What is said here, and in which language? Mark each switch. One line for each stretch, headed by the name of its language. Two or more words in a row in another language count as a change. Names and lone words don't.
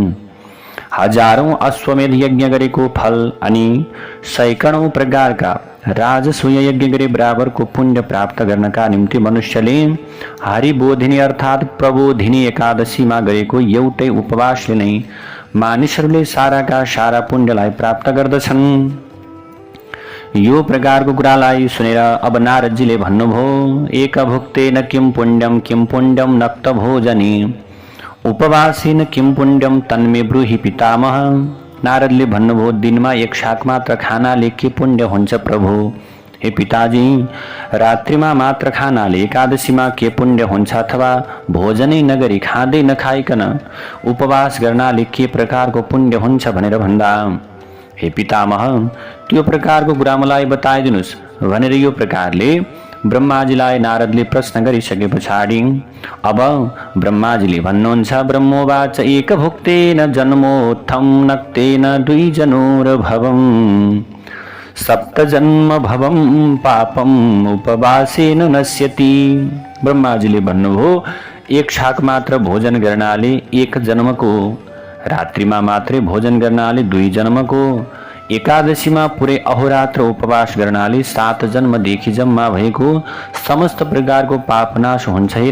Nepali: हजारौं अश्वमेध यज्ञ गरेको फल अनि सैकड़ौं प्रकारका राजसूय यज्ञ गरे बराबरको पुण्य प्राप्त गर्नका निम्ति मनुष्यले हरिबोधिनी अर्थात् प्रबोधिनी एकादशीमा गरेको एउटै उपवासले नै मानिसहरूले साराका सारा पुण्यलाई प्राप्त गर्दछन्। यो प्रकारको कुरालाई सुनेर अब नारदजीले भन्नुभयो,
Sanskrit: एक भुक्तेन किं पुण्यम नक्त भोजने उपवासेन किं पुण्यम तन्मे ब्रूहि पितामह।
Nepali: नारदले भन्नुभयो, दिनमा एक शाक मात्र खानाले के पुण्य हुन्छ प्रभु? हे पिताजी, रात्रिमा मात्र खानाले एकादशीमा के पुण्य हुन्छ? अथवा भोजनै नगरी खाँदै नखाइकन उपवास गर्नाले के प्रकारको पुण्य हुन्छ भनेर भन्दा, हे पितामह, त्यो प्रकारको कुरा मलाई बताइदिनुस् भनेर यो प्रकारले ब्रह्माजीलाई नारदले प्रश्न गरिसके पछाडि अब ब्रह्माजीले भन्नुहुन्छ,
Sanskrit: ब्रह्मोवाच एक भुक्तेन जन्मोत्थम नक्तेन द्विजनोर्भवम् सप्त जन्म भवम पापम उपवासेन नश्यति।
Nepali: ब्रह्माजीले भन्नुभयो, एक शाक मात्र भोजन गर्नाले एक जन्मको, रात्रिमा मात्रै भोजन गर्नाले 2 जन्मको, एकादशीमा पुरै अहोरात्र उपवास गर्नाले 7 जन्मदेखि जम्मा भएको समस्त प्रकारको पाप नाश हुन्छ।